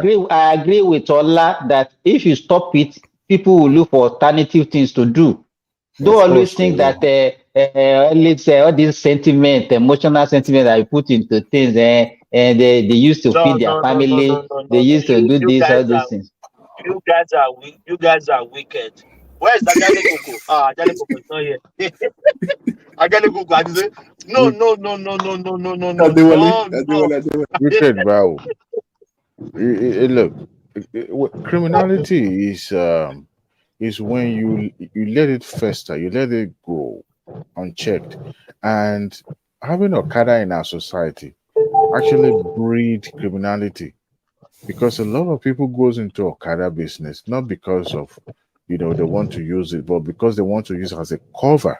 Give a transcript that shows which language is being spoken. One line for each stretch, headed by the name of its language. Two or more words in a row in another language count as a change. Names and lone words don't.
English: I agree with Ola that if you stop it, people will look for alternative things to do. Don't Of always course they think that will. let's say all this sentiment, emotional sentiment that you put into things, and they used to No, feed their no, no, no, no, family, no, they no, no. used to do You this, guys all these are things. you guys are wicked. Where is Ajale Koko? Ah, Ajale Koko is not here. Ajale Koko, I say, no, We no, no, no, no, no, no, no, no, Adewale, no, no. Adewale, Adewale. wicked bow. Look, criminality is when you let it fester, you let it grow unchecked, and having Okada in our society actually breed criminality because a lot of people goes into Okada business not because of they want to use it, but because they want to use it as a cover.